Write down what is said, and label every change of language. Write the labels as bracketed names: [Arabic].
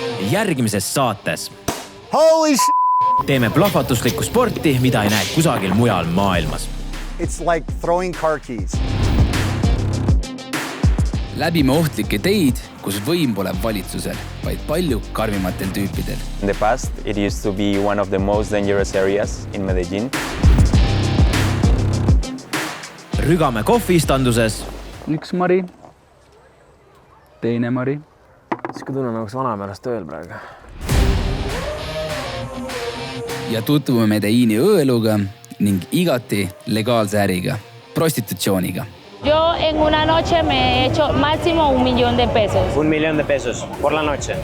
[Estonian] Järgmises saates teeme plahvatuslikku sporti, mida ei näe kusagil mujal maailmas. [English] It's like throwing car keys. [Estonian] Läbime ohtlikke teid, kus võim pole valitsusel, vaid palju karmimatel tüüpidel. [English] In the past, it used to be one of the most dangerous areas in Medellin. [Estonian] Rügame kohviistanduses. Üks Mari, teine Mari. Siska tunne nagu vanapärast tööl praegu. Ja tutvume Medellini õeluga ning igati legaalse äriga, prostitutsiooniga. [Spanish] Yo en una noche me he hecho máximo 1 millón de pesos. 1 millón de pesos por la noche.